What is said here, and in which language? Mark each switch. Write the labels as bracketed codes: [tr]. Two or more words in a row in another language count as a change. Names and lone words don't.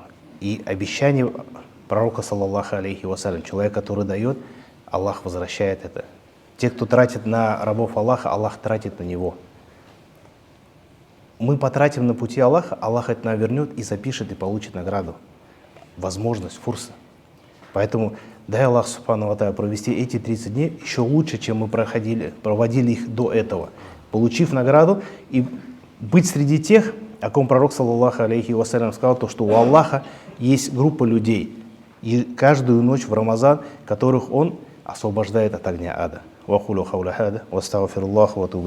[ru] И обещание пророка, [ar] صلى الله عليه وسلم, [ru] человек, который дает, Аллах возвращает это. Те, кто тратит на рабов Аллаха, Аллах тратит на него. Мы потратим на пути Аллаха, Аллах это нам вернет и запишет, и получит награду. Возможность, фурса. Поэтому дай [ar] الله سبحانه وتعالى [ru] провести эти 30 дней еще лучше, чем мы проводили их до этого. Получив награду и быть среди тех, о ком пророк, [ar] صلى الله عليه وسلم, [ru] сказал, то, что у Аллаха есть группа людей, и каждую ночь в Рамазан, которых Он освобождает от огня ада.